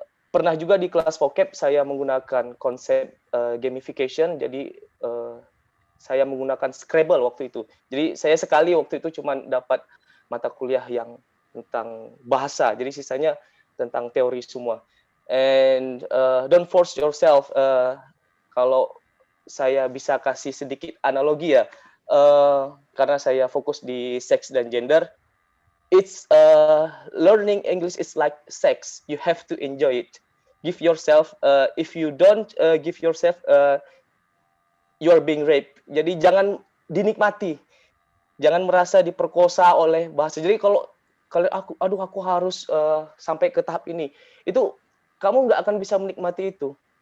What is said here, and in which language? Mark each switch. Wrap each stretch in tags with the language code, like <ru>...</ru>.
<id>Pernah juga di kelas vocab saya menggunakan konsep gamification, jadi saya menggunakan Scrabble waktu itu. Jadi saya sekali waktu itu cuma dapat mata kuliah yang tentang bahasa, jadi sisanya tentang teori semua.</id> <en>And don't force yourself.</en> <id>Kalau saya bisa kasih sedikit analogi ya, karena saya fokus di seks dan gender.</id> <en>It's learning English is like sex. You have to enjoy it. Give yourself. If you don't give yourself, you are being raped.</en> <id>Jadi jangan dinikmati. Jangan merasa diperkosa oleh bahasa. Jadi kalau aku harus sampai ke tahap ini, itu kamu nggak akan bisa menikmati itu.</id>